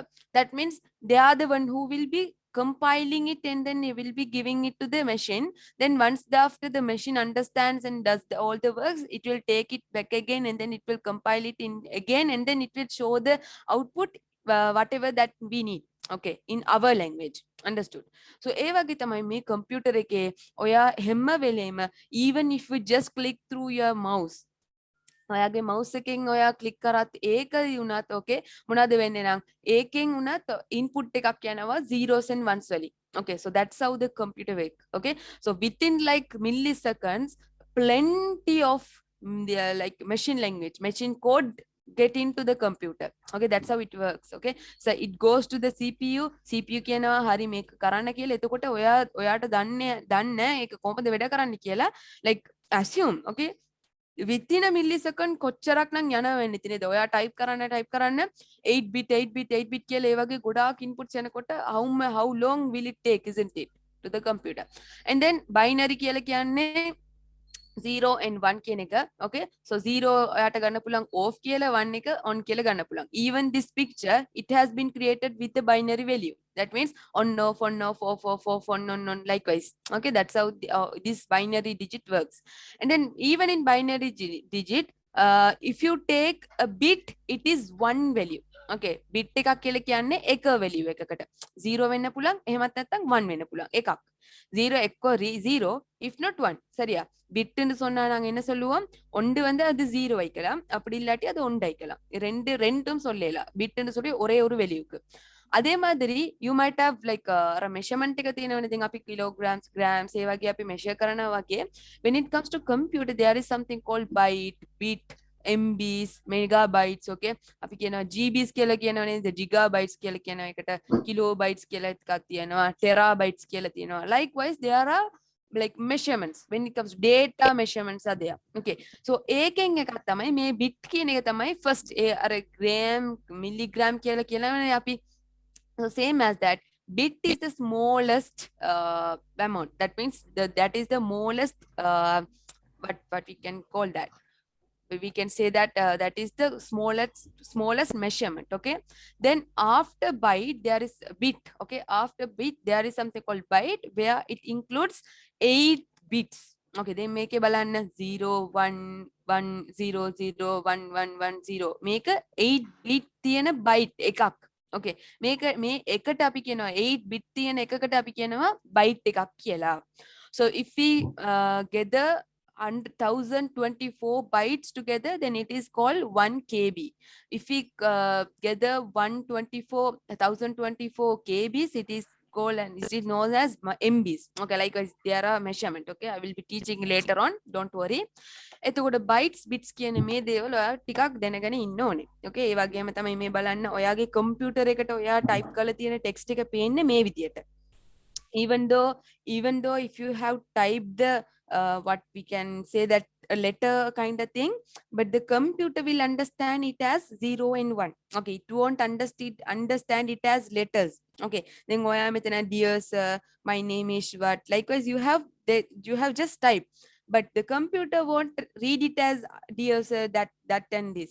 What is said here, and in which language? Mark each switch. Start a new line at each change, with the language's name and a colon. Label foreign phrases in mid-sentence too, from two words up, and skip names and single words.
English: That means they are the one who will be compiling it, and then they will be giving it to the machine. Then once after the machine understands and does all the works, it will take it back again, and then it will compile it in again, and then it will show the output whatever that we need. Okay, in our language. Understood? So
Sinhala: ඒ වගේ තමයි මේ computer එකේ ඔයා හැම වෙලේම,
English: even if you just click through your mouse,
Sinhala: ඔයාගේ mouse එකෙන් ඔයා click කරත් ඒක වුණත් okay මොනවද වෙන්නේ නම් ඒකෙන් වුණත් input එකක් යනවා
English: zeros and ones
Sinhala: වලින්.
English: Okay, so that's how the computer work. Okay, so within like milliseconds plenty of like machine language, machine code get into the computer. Okay, that's how it works. Okay, so it goes to the CPU
Sinhala: කියනවා හරි මේක කරන්න කියලා. එතකොට ඔයාට දන්නේ ඒක කොහොමද වැඩ කරන්න කියලා,
English: like assume. Okay, within a millisecond
Sinhala: කොච්චරක් නම් යනවා වෙන්නේ ඉතින් ඔයා type කරන්න 8 bit 8 bit 8 bit කියලා ඒ වගේ ගොඩාක් inputs යනකොට
English: how long will it take, isn't it, to the computer?
Sinhala: And then binary කියලා කියන්නේ 0 and 1 කියන එක. Okay, so 0 ඔයාට ගන්න පුළුවන් off කියලා, 1 එක on කියලා ගන්න පුළුවන්.
English: Even this picture, it has been created with the binary value. That means on off off on likewise. Okay, that's how this binary digit works. And then even in binary digit, if you take a bit, it is one value.
Sinhala: Okay, bit එකක් කියලා කියන්නේ එක value එකකට. 0 වෙන්න පුළුවන්, එහෙමත් නැත්නම් 1 වෙන්න පුළුවන් එකක්.
English: 0 එක්ක 0 if not 1.
Tamil: சரியா? பிட்னு சொன்னா நாங்க என்ன சொல்லுவோம், ஒன்று வந்து அது 0 வைக்கலாம், அப்படி இல்லாட்டி அது 1 வைக்கலாம். ரெண்டும் சொல்லலாம். பிட்னு சொல்லி ஒரே ஒரு வேல்யூக்கு. அதே மாதிரி
English: you might have like measurement
Sinhala: එක තියෙනවනේ. දැන් අපි kilograms, grams ඒ වගේ අපි measure කරනවා වගේ,
English: when it comes to computer there is something called byte, bit, MBs, megabytes.
Sinhala: Okay, අපි කියනවා GBs කියලා කියනවනේ, gigabytes කියලා කියනවා එකට, kilobytes කියලා එකක් තියෙනවා, terabytes කියලා තියෙනවා.
English: Likewise there are like measurements when it comes to data measurements are there. Okay, so
Sinhala: ඒකෙන් එකක් තමයි මේ bit කියන එක තමයි first අර gram, milligram කියලා කියනවනේ අපි.
English: So same as that, bit is the smallest amount. That means that is the smallest what we can call that. We can say that that is the smallest measurement. Okay, then after byte there is bit. Okay, after bit there is something called byte where it includes 8 bits. Okay, they make a balance 0 1 1 0 0 1 1 1 0 make a 8 bit තියෙන byte එකක්.
Sinhala: Okay, මේක මේ එකට අපි කියනවා 8 bit තියෙන එකකට අපි කියනවා byte එකක් කියලා.
English: So if we gather 1024 bytes together, then it is called 1 KB. If we gather 1024 KBs, it is called, and it is known as MBs. Okay, likewise there are measurement. Okay, I will be teaching later on, don't worry.
Sinhala: එතකොට bytes bits කියන මේ දේවල් ඔයා ටිකක් දැනගෙන ඉන්න ඕනේ. Okay, ඒ වගේම තමයි මේ බලන්න ඔයාගේ කම්පියුටර් එකට ඔයා type කරලා තියෙන text එක පේන්නේ මේ විදියට.
English: Even though if you have typed the what we can say that a letter kind of thing, but the computer will understand it as 0 and 1. Okay, it won't understand it as letters. Okay, then
Sinhala: ඔයා මෙතන
English: dear sir, my name is what, likewise you have just typed, but the computer won't read it as dear sir, that and this.